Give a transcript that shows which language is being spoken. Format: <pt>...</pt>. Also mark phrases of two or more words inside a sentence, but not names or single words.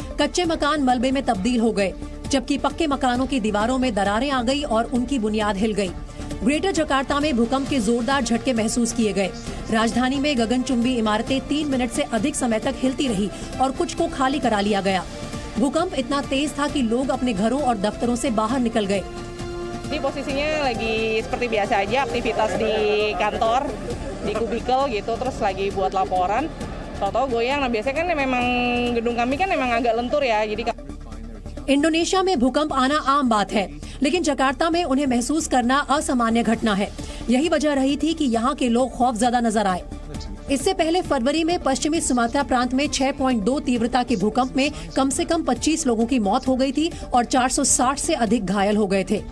<hi>कच्चे मकान मलबे में तब्दील हो गए, जबकि पक्के मकानों की दीवारों में दरारें आ गई और उनकी बुनियाद हिल गई। ग्रेटर जकार्ता में भूकंप के जोरदार झटके महसूस किए गए। राजधानी में गगनचुंबी इमारतें 3 मिनट से अधिक समय तक हिलती रही और कुछ को खाली करा लिया गया। भूकंप इतना तेज था कि लोग अपने घरों और दफ्तरों से बाहर निकल गए।</hi> <id>Di posisinya lagi seperti biasa aja, aktivitas di kantor, di kubikel gitu, terus lagi buat laporan. Tahu-tahu goyang. Nah biasanya kan memang gedung kami kan memang agak lentur ya, jadi</id> <hi>इंडोनेशिया में भूकंप आना आम बात है, लेकिन जकार्ता में उन्हें महसूस करना असामान्य घटना है। यही वजह रही थी कि यहाँ के लोग खौफजदा नजर आए। इससे पहले फरवरी में पश्चिमी सुमात्रा प्रांत में 6.2 तीव्रता के भूकंप में कम से कम 25 लोगों की मौत हो गई थी और 460 से अधिक घायल हो गए थे।</hi>